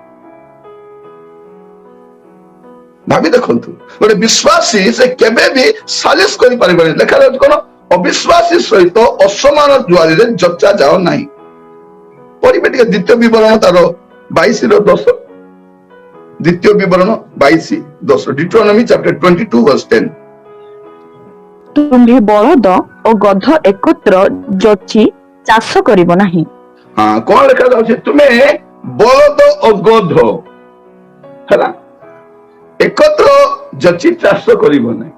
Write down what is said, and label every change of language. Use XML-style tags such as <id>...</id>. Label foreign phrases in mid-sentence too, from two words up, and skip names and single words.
<or>ଭାବି ଦେଖନ୍ତୁ, ଗୋଟେ ବିଶ୍ୱାସୀ ସେ କେବେ ବି ସାଲିସ କରିପାରିବନି। ଲେଖାଯାଉଛି କଣ, ଅବିଶ୍ୱାସୀ ସହିତ ଅସମାନ ଜୁଆରିରେ ଯଚା ଯାଅ ନାହିଁ। ପଢିବେ ଟିକେ ଦ୍ୱିତୀୟ ବିବରଣ ତାର 22:10, ଦ୍ୱିତୀୟ ବିବରଣ 22:10,</or> <en>Deuteronomy chapter 22 verse 10।</en> <or>ତୁମ୍ଭେ ବଳଦ ଓ ଗଧ ଏକତ୍ର ଯୋଚି ଚାଷ କରିବ ନାହିଁ। ହଁ, କଣ ଲେଖାଯାଉଛି, ତୁମେ ବଳଦ ଓ ଗଧ ହେଲା ଏକତ୍ର ଯଚି ଚାଷ କରିବ ନାହିଁ।</or>